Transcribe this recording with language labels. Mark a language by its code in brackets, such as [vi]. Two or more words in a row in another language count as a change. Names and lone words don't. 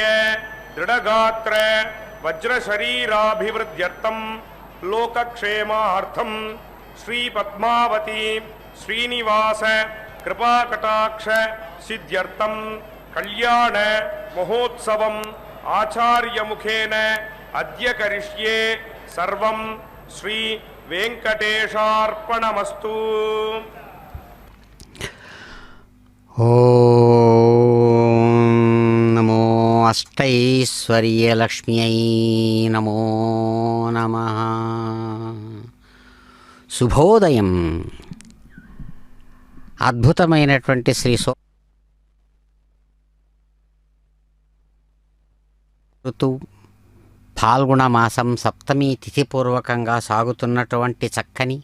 [sa] दृढगात्र वज्रशरीराभिवृद्ध्यर्थं लोकक्षेमार्थं श्री पद्मावती श्रीनिवास कृपाकटाक्ष सिद्ध्यर्थं कल्याण महोत्सवं आचार्य मुखेन अद्य करिष्ये सर्वं श्री वेङ्कटेशार्पणमस्तु. ఓం నమో అష్టైశ్వర్యలక్ష్మ్యై నమో నమః. [te] శుభోదయం. అద్భుతమైనటువంటి శ్రీ ఋతువు ఫాల్గుణ మాసం సప్తమి తిథిపూర్వకంగా సాగుతున్నటువంటి చక్కని